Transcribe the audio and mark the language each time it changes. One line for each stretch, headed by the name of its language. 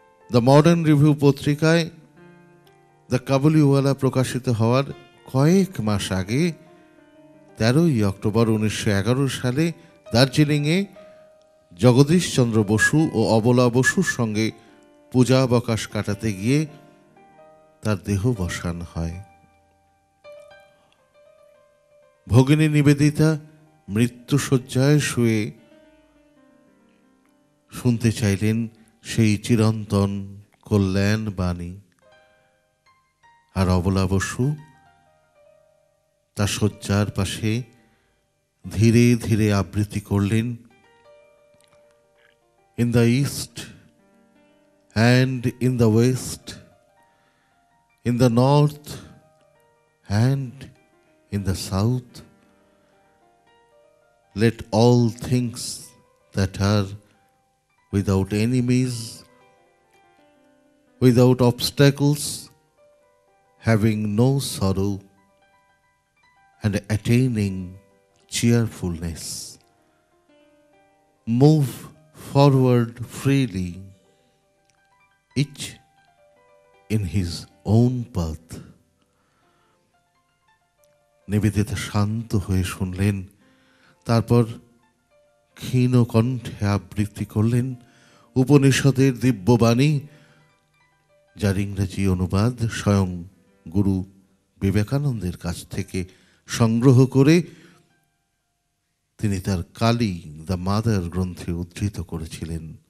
Bangla: The modern review পত্রিকায় the Kabuliwala প্রকাশিত হওয়ার কয়েক মাস আগে 13ই অক্টোবর 1911 সালে দার্জিলিংয়ে জগদীশচন্দ্র বসু ও অবলা বসুর সঙ্গে পূজাবকাশ কাটাতে গিয়ে তার দেহবসান হয়। ভগিনী নিবেদিতা মৃত্যুশয্যায় শুয়ে শুনতে চাইলেন সেই চিরন্তন কল্যাণ বাণী, আর অবলা বসু তার শয্যার পাশে ধীরে ধীরে আবৃত্তি করলেন,
English: In the east and in the west, in the north and in the south, let all things that are without enemies, without obstacles, having no sorrow, and attaining cheerfulness, move forward freely, each in his own path.
Bangla: Nivedita শান্ত হয়ে শুনলেন, তারপর ক্ষীণ কণ্ঠে আবৃত্তি করলেন উপনিষদের দিব্যবাণী, যার ইংরেজি অনুবাদ স্বয়ং গুরু বিবেকানন্দের কাছ থেকে সংগ্রহ করে তিনি তার কালী দ্য মাদার গ্রন্থে উদ্ধৃত করেছিলেন।